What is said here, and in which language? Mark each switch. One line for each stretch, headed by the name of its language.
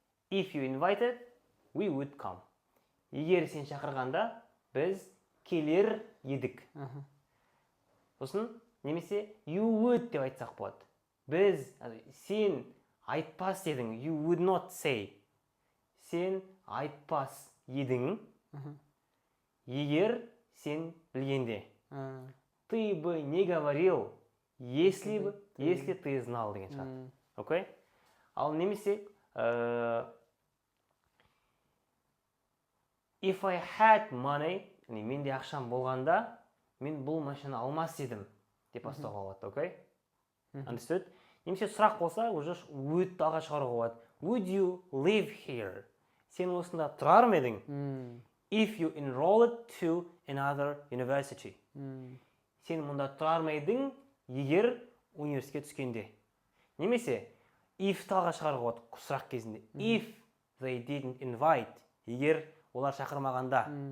English: If you invited, we would come.
Kazakh: Егер сен шақырғанда, біз келер едік. Сосын, немесе you would деп айтсақ болады. Біз, сен айтпас едің,
English: you would not say.
Kazakh: Сен айтпас едің, егер сен білгенде.
Russian: Ты бы не говорил, если ты знал
Kazakh: деген шығар. Окей? Ал немесе
English: if I had money,
Kazakh: менде ақшам болғанда, мен бұл машина алмас едім деп бастауға болады, окей?
English: Understood?
Kazakh: Немесе сұрақ болса, уже would алға шығаруға болады.
English: Would you live here?
Kazakh: Сен осында тұрар ма едің?
English: If you enrolled to another university.
Kazakh: Сен мұнда тұрар ма едің, егер университетке түскенде. Немесе if алға шығаруға болады сұрақ кезінде.
English: If they didn't invite.
Kazakh: Егер олар шақырмағанда.